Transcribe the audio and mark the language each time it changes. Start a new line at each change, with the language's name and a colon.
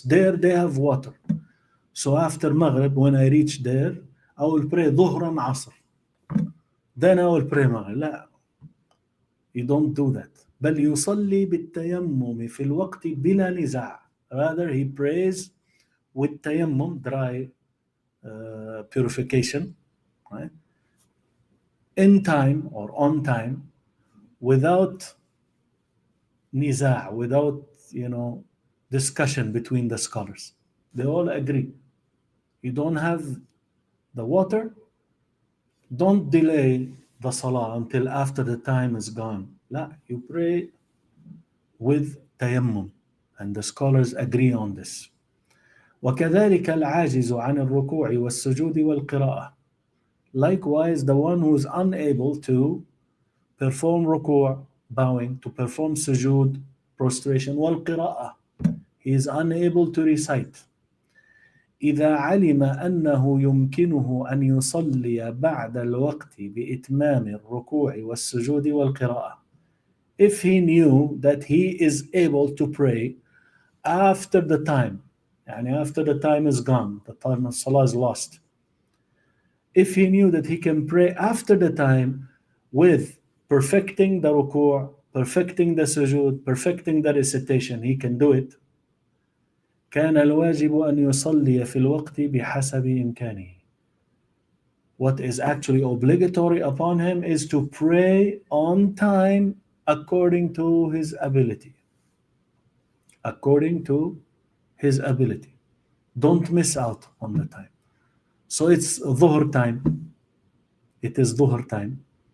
English: There they have water. So after Maghrib, when I reach there, I will pray Dhuhr and Asr. Then I will pray Maghrib.
Arabic: لا,
English: you don't do that.
Arabic: بل يصلي بالتيمم في الوقت بلا نزاع.
English: Rather, he prays with tayammum, dry purification, right? In time or on time, without niza', without discussion between the scholars. They all agree. You don't have the water, don't delay the salah until after the time is gone. La, you pray with tayammum, and the scholars agree on this.
Arabic: وكذلك العاجز عن الركوع والسجود والقراءة.
English: Likewise, the one who is unable to perform ruku', bowing, to perform sujood, prostration,
Arabic: والقراءة,
English: he is unable to recite.
Arabic: إذا علم أنه يمكنه أن يصلي بعد الوقت بإتمام الركوع والسجود والقراءة.
English: If he knew that he is able to pray after the time, after the time is gone, the time of Salah is lost. If he knew that he can pray after the time with perfecting the ruku', perfecting the sujood, perfecting the recitation, he can do it.
Arabic: كان الواجب أن يصلي في الوقت بحسب إمكانه.
English: What is actually obligatory upon him is to pray on time according to his ability. According to his ability. Don't miss out on the time. So it's Dhuhr time. It is Dhuhr time.